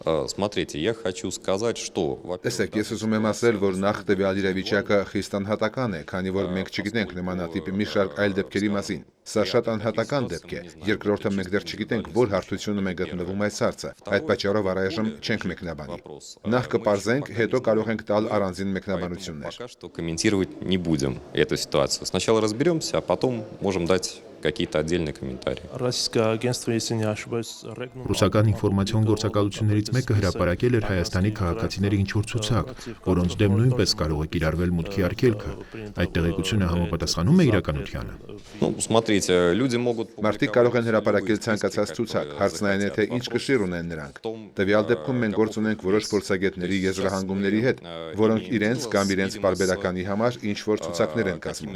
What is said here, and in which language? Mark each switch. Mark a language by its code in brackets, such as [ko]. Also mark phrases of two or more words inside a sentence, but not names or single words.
[hy] Տեսեք, ես ուզում եմ ասել, որ նախ տվյալ իրավիճակը խիստ անհատական է, քանի որ մենք չգիտենք նմանատիպ մի շարք այլ դեպքերի մասին։ Սա շատ անհատական դեպք է։ Երկրորդը մենք դեռ չգիտենք, որ հարթությունում է գտնվում այս հարցը։ Այդ պատճառով առայժմ չենք մեկնաբանի։ Նախ կպարզենք, հետո կարող ենք տալ առանձին մեկնաբանություններ։ [ru] Сначала разберемся, а потом можем дать какие-то отдельные комментарии. [hy] Ռուսական ինֆորմացիոն գործակալություններից մեկը հրապարակել էր Հայաստանի քաղաքացիների ինչ-որ ցուցակ, որոնց դեմ նույնպես կարող է կիրառվել մուտքի արգելքը։ Այդ տեղեկությունը համապատասխանում է իրականությանը։ Մարդիկ կարող են հրապարակել ցանկացած ցուցակ, հարցն այն է, թե ինչ կշիռ ունեն նրանք։ Տվյալ դեպքում մենք գործ ունենք որոշ փորձագետների եզրահանգումների հետ, որոնք իրենց կամ իրենց պարբերականի համար ինչ-որ ցուցակներ են կազմում։